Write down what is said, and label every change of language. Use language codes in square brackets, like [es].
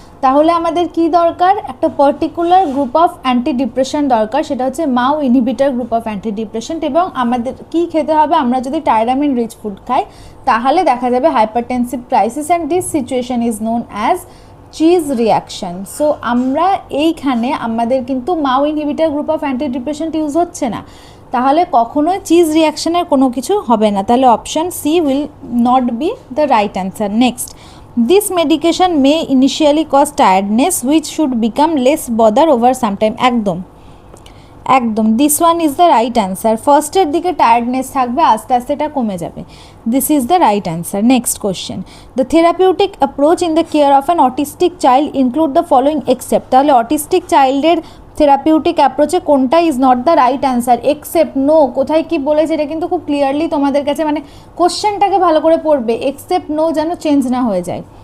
[bn] তাহলে আমাদের কি দরকার, একটা particular group of anti depression দরকার, সেটা হচ্ছে মাও inhibitor group of anti depression, এবং আমাদের কি খেতে হবে, আমরা যদি টাইরামিন রিচ ফুড খাই তাহলে দেখা যাবে hypertensive crisis, [en] And this situation is known as cheese reaction. [bn] So আমরা এইখানে আমাদের কিন্তু মাও inhibitor group of anti depression use হচ্ছে না, তাহলে কখনোই চিজ রিয়াকশানের কোনো কিছু হবে না, তাহলে option C [en] Will not be the right answer. Next, this medication may initially cause tiredness which should become less bother over some time, একদম this one is the right answer, [bn] ফার্স্টের দিকে টায়ার্ডনেস থাকবে, আস্তে আস্তে এটা কমে যাবে, [en] this is the right answer. Next question, the therapeutic approach in the care of an autistic child include the following except, [bn] তাহলে অটিস্টিক চাইল্ডের থেরাপিউটিক অ্যাপ্রোচে কোনটা [en] is not the right answer, [bn] except, no, কোথায় কি বলেছে এটা কিন্তু খুব ক্লিয়ারলি তোমাদের কাছে, কোশ্চেনটাকে ভালো করে পড়বে, এক্সেপ্ট নো যেন চেঞ্জ না হয়ে যায়।